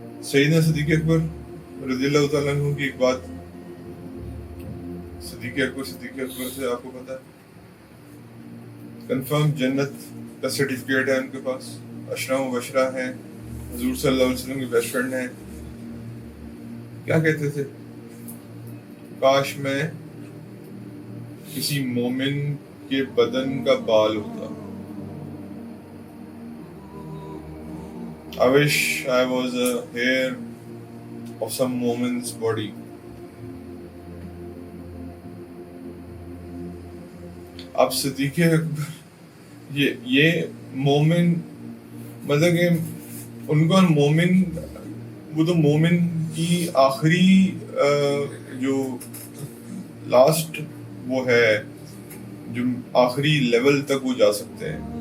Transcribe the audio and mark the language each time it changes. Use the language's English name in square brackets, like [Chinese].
[Urdu] سیدنا صدیق اکبر رضی اللہ تعالیٰ عنہ کی ایک بات، صدیق اکبر سے آپ کو پتا ہے کنفرم جنت کا سرٹیفکیٹ ہے ان کے پاس، عشرہ مبشرہ ہیں، حضور صلی اللہ علیہ وسلم کے بیسٹ فرینڈ ہیں. کیا کہتے تھے؟ کاش میں کسی مومن کے بدن کا بال ہوتا. [English] I wish I was a hair of some woman's body. [Urdu] اب صدیق اکبر یہ مومن، مطلب کہ ان کو مومن وہ تو مومن کی آخری جو لاسٹ وہ ہے جو آخری لیول تک وہ جا سکتے ہیں.